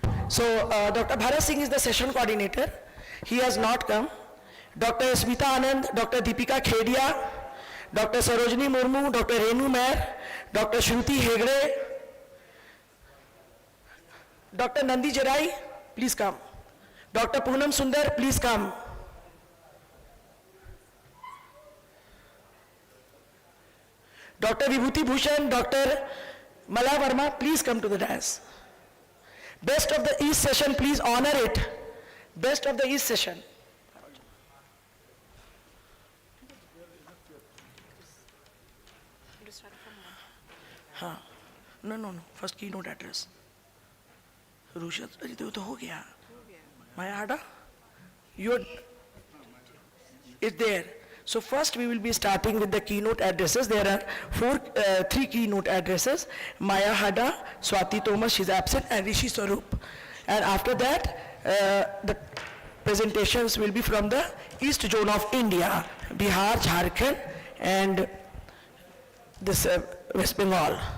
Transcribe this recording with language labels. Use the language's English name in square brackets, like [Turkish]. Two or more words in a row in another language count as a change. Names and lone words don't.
[English] So Dr. Bharat Singh is the session coordinator. He has not come. Dr. Smita Anand, Dr. Deepika Khedia, Dr. Sarojini Murmu, Dr. Renu Mair, Dr. Shruti Hegde, Dr. Nandi Jarai, please come. Dr. Poonam Sundar, please come. Dr. Vibhuti Bhushan, Dr. Mala Verma, please come to the dais. Best of the East session, please honor it. Best of the East session. हाँ, no. First keynote address. Rushad, [Hindi] अरे तो हो गया. [English] Maya Hada, it's there. So first we will be starting with the keynote addresses. There are three keynote addresses. Maya Hada, Swati Thomas, she's absent, and Rishi Swarup. And after that, the presentations will be from the East Zone of India, Bihar, Jharkhand, and this West Bengal.